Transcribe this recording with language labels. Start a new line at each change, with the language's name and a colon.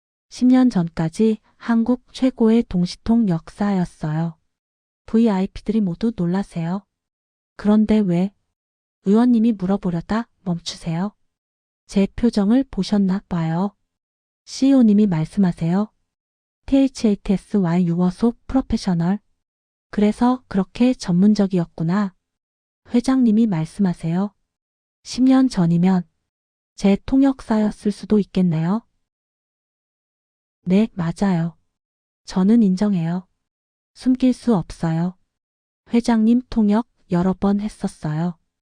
Korean: 10년 전까지 한국 최고의 동시통 역사였어요. VIP들이 모두 놀라세요. 그런데 왜? 의원님이 물어보려다 멈추세요. 제 표정을 보셨나 봐요. CEO님이 말씀하세요.
English: THATS why you were so professional.
Korean: 그래서 그렇게 전문적이었구나. 회장님이 말씀하세요. 10년 전이면 제 통역사였을 수도 있겠네요. 네, 맞아요. 저는 인정해요. 숨길 수 없어요. 회장님 통역 여러 번 했었어요.